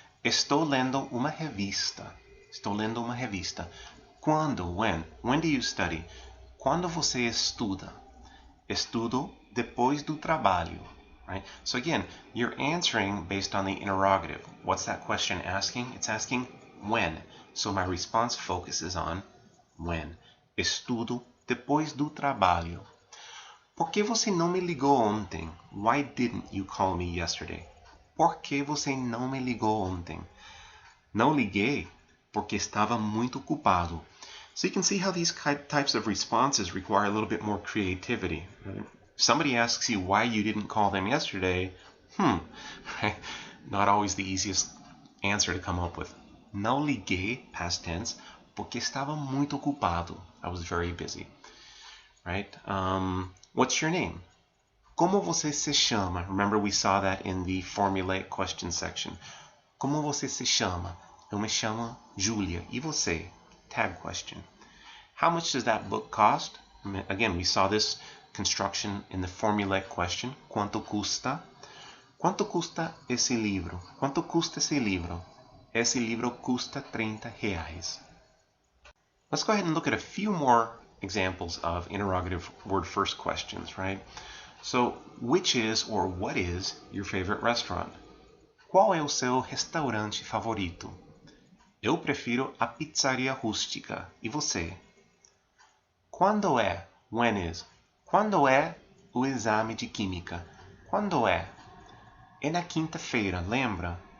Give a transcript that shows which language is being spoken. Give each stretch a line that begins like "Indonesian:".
Portuguese: Estou lendo uma revista. Estou lendo uma revista. Quando?
English: When? When do you study?
Portuguese: Quando você estuda? Estudo depois do trabalho.
English: Right? So again, you're answering based on the interrogative. What's that question asking? It's asking when. So my response focuses on when.
Portuguese: Estudo depois do trabalho. Por que você não me ligou ontem?
English: Why didn't you call me yesterday?
Portuguese: Por que você não me ligou ontem? Não liguei porque estava muito ocupado.
English: So you can see how these types of responses require a little bit more creativity. Right? If somebody asks you why you didn't call them yesterday, right? Not always the easiest answer to come up with.
Portuguese: Não liguei,
English: past tense,
Portuguese: porque estava muito ocupado.
English: I was very busy. Right? What's your name?
Portuguese: Como você se chama?
English: Remember we saw that in the formulaic question section.
Portuguese: Como você se chama? Eu me chamo Julia. E você?
English: Tag question. How much does that book cost? Again, we saw this construction in the formulaic question.
Portuguese: Quanto custa? Quanto custa esse livro? Quanto custa esse livro? Esse livro custa R$30.
English: Let's go ahead and look at a few more examples of interrogative word first questions, right? So, which is or what is your favorite restaurant?
Portuguese: Qual é o seu restaurante favorito? Eu prefiro a pizzaria rústica. E você? Quando é?
English: When is?
Portuguese: Quando é o exame de química? Quando é? É na quinta-feira, lembra?